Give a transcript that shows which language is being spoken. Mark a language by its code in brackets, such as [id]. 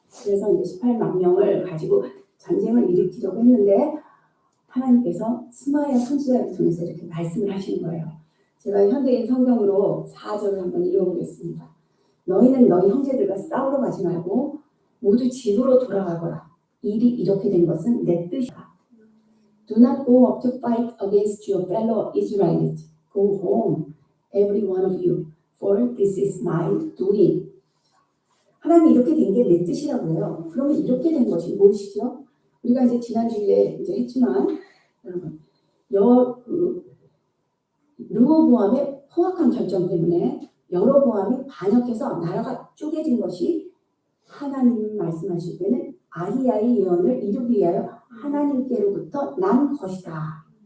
[ko] 그래서 이제 18만 명을 가지고 전쟁을 일으키려고 했는데 하나님께서 스마야 선지자를 통해서 이렇게 말씀을 하시는 거예요. 제가 현대인 성경으로 4절을 한번 읽어보겠습니다. 너희는 너희 형제들과 싸우러 가지 말고 모두 집으로 돌아가거라. 일이 이렇게 된 것은 내 뜻이다. [en] Do not go up to fight against your fellow Israelites. Go home, every one of you, for this is my doing. [ko] 하나님이 이렇게 된 게 내 뜻이라고 해요. 그러면 이렇게 된 것이 무엇이죠? 우리가 이제 지난주에 이제 했지만 여러분 르호보암의 포악한 결정 때문에 여로보암이 반역해서 나라가 쪼개진 것이 하나님 말씀하실 때는 아히야의 예언을 이루기 위하여 하나님께로부터 난 것이다.